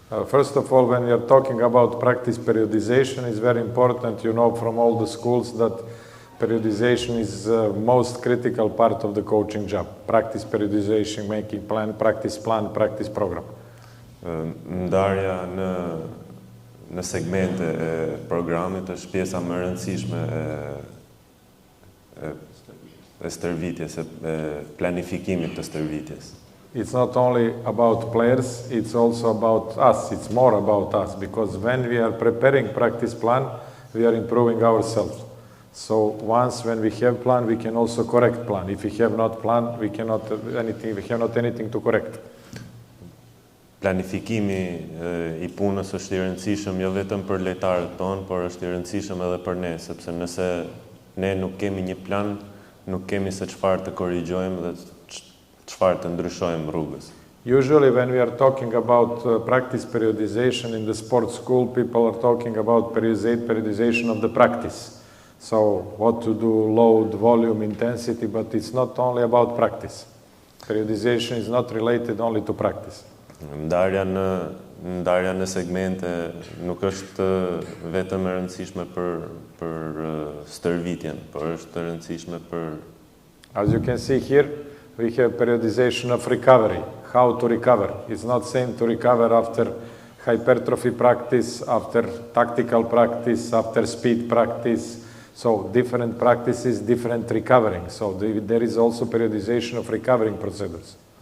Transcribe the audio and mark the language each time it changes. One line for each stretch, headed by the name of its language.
English: First of all, when you're talking about practice periodization, it's very important, you know from all the schools that periodization is the most critical part of the coaching job. Practice periodization, making plan, practice program.
Albanian: Ndarja në segmente e programit është pjesa më e rëndësishme e stërvitjes, e planifikimit të stërvitjes.
English: It's not only about players, it's also about us. It's more about us, because when we are preparing practice plan, we are improving ourselves. So once when we have plan, we can also correct plan. If we have not plan, we have not anything to correct.
Albanian: Planifikimi I punës është I rëndësishëm jo vetëm për lojtarët tonë, por është I rëndësishëm edhe për ne, sepse nëse ne nuk kemi një plan, nuk kemi se çfarë të korrigjojmë dhe çfarë të ndryshojmë rrugës.
English: Usually when we are talking about practice periodization in the sports school, people are talking about periodization of the practice. So what to do, load, volume, intensity, but it's not only about practice. Periodization is not related only to practice.
Albanian: Ndarja në segmente nuk është vetëm e rëndësishme për stërvitjen, por është e rëndësishme për...
English: As you can see here, we have periodization of recovery, how to recover. It's not same to recover after hypertrophy practice, after tactical practice, after speed practice. So different practices, different recovering. So there is also periodization of recovering procedures.